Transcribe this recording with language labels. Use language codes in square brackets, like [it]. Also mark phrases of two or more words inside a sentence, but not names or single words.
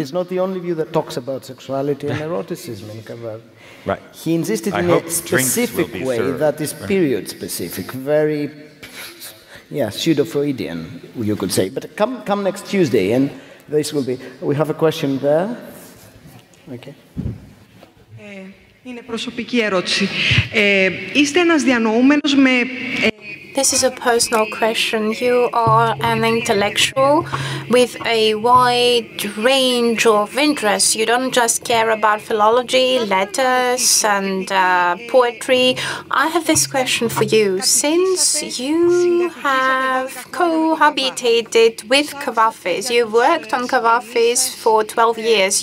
[en] It's not the only view that talks about sexuality and eroticism in Kavafi. Right. He insisted in a specific way that is period-specific, very, pseudo-Freudian, you could say. But come next Tuesday, and this will be... We have a question there. Okay. [el] Είναι προσωπική ερώτηση. Είστε ένας διανοούμενος με... [en] This is a personal question. You are an intellectual with a wide range of interests. You don't just care about philology, letters, and poetry. I have this question for you. Since you have cohabitated with Kavafis, you've worked on Kavafis for 12 years,